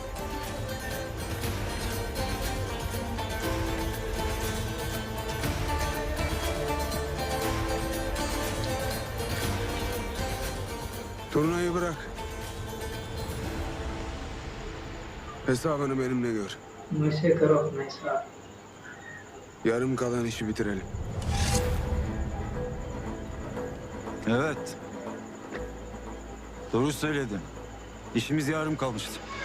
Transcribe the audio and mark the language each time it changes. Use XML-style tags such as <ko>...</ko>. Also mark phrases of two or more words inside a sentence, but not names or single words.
<tr>Turnayı bırak. Hesabını benimle gör.</tr> <hi>मुझसे करो अपना हिसाब।</hi> <tr>Yarım kalan işi bitirelim. Evet. Doğru söyledin. İşimiz yarım kalmıştı.</tr>